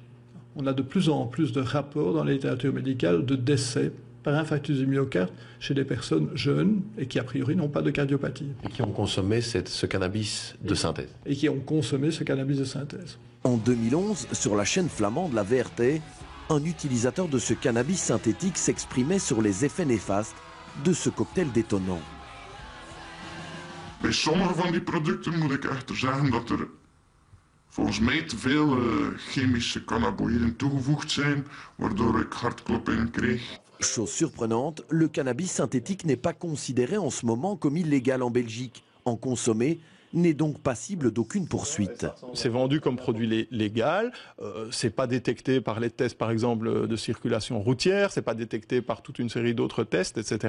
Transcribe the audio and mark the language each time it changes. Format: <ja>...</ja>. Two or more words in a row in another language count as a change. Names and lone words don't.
<fr>On a de plus en plus de rapports dans la littérature médicale de décès par infarctus du myocarde chez des personnes jeunes et qui a priori n'ont pas de cardiopathie. Et qui ont consommé ce cannabis de synthèse. Et qui ont consommé ce cannabis de synthèse. En 2011, sur la chaîne flamande La VRT, un utilisateur de ce cannabis synthétique s'exprimait sur les effets néfastes de ce cocktail détonnant.</fr> <nl>Bij sommige van die producten moet ik echter zeggen dat er volgens mij te veel chemische cannabinoïden toegevoegd zijn, waardoor ik hartkloppingen kreeg.</nl> <fr>Chose surprenante, le cannabis synthétique n'est pas considéré en ce moment comme illégal en Belgique. En consommer n'est donc passible d'aucune poursuite. C'est vendu comme produit légal, c'est pas détecté par les tests par exemple de circulation routière, c'est pas détecté par toute une série d'autres tests, etc.</fr>